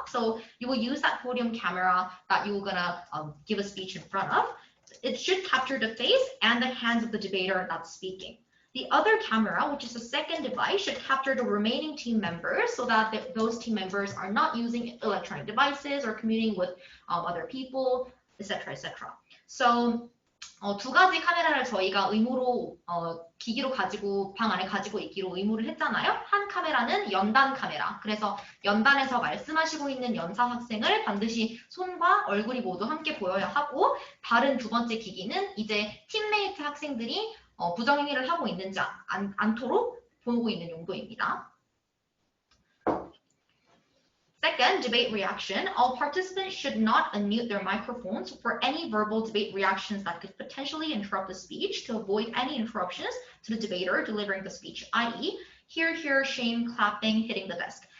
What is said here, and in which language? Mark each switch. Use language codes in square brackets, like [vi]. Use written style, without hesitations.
[en] So you will use that podium camera that you're gonna give a speech in front of. It should capture the face and the hands of the debater that's speaking. The other camera, which is a second device, should capture the remaining team members so that those team members are not using electronic devices or commuting with other people, etc., etc. [ko] So 두 가지 카메라를 저희가 의무로 기기로 방 안에 가지고 있기로 의무를 했잖아요. 한 카메라는 연단 카메라. 그래서 연단에서 말씀하시고 있는 연사 학생을 반드시 손과 얼굴이 모두 함께 보여야 하고, 다른 두 번째 기기는 이제 팀메이트 학생들이 부정행위를 하고 있는지 않도록 보고 있는 용도입니다. [en] Second, debate reaction. All participants should not unmute their microphones for any verbal debate reactions that could potentially interrupt the speech to avoid any interruptions to the debater delivering the speech, i.e., hear, hear, shame, clapping, hitting the desk.